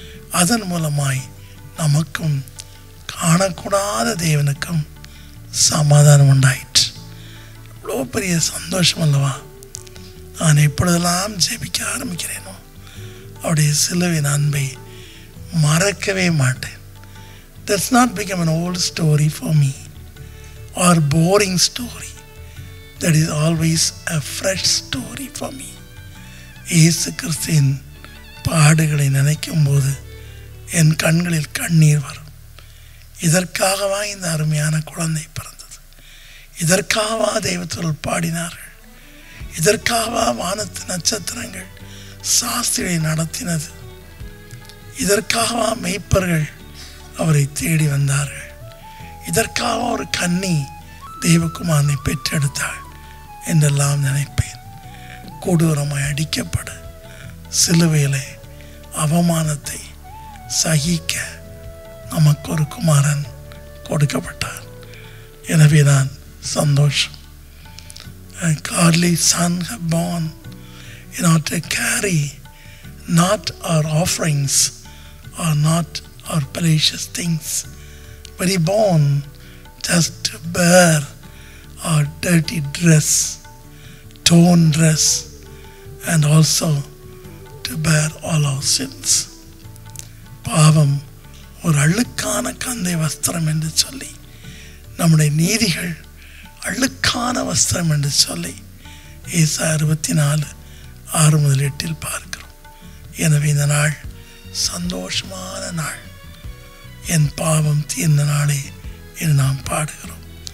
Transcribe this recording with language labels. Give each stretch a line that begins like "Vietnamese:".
Tamil: அதன் மூலமாய் நமக்கும் காணக்கூடாத தேவனுக்கும் சமாதானம் உண்டாயிற்று. இவ்வளோ பெரிய சந்தோஷம் அல்லவா? நான் எப்பொழுதெல்லாம் ஜெபிக்க ஆரம்பிக்கிறேனோ அவருடைய சிலுவின் அன்பை மறக்கவே மாட்டேன்.
English: That's not become an old story for me or boring story. That is always a fresh story for me.
Tamil: இயேசு கிறிஸ்துவின் பாடுகளை நினைக்கும் போது என் கண்களில் கண்ணீர் வரும். இதற்காகவா இந்த அருமையான குழந்தை பிறந்தது? இதற்காகவா தெய்வத்தில் பாடினார்கள்? இதற்காகவா வானத்து நட்சத்திரங்கள் சாஸ்திரியை நடத்தினது? இதற்காகவா மெய்ப்பர்கள் அவரை தேடி வந்தார்கள்? இதற்காக ஒரு கன்னி தெய்வகுமாரனை பெற்றெடுத்தாள் என்றெல்லாம் நினைப்பேன். கொடூரமாய் அடிக்கப்பட சிலுவையிலே அவமானத்தை சகிக்க நமக்கு ஒரு குமாரன் கொடுக்கப்பட்டார். எனவே நான் சந்தோஷம்.
English: A godly son have born in order to carry not our offerings or not our precious things, but he born just to bear our dirty dress, torn dress, and also to bear all our sins.
Tamil: பாவம் ஒரு அழுக்கான கந்தை வஸ்திரம் என்று சொல்லி, நம்முடைய நீதிகள் அழுக்கான வஸ்திரம் என்று சொல்லி ஏசாயா 64:6-8 பார்க்கிறோம். எனவே இந்த நாள் சந்தோஷமான நாள், என் பாவம் தீர்ந்த நாளே என்று நாம் பாடுகிறோம்.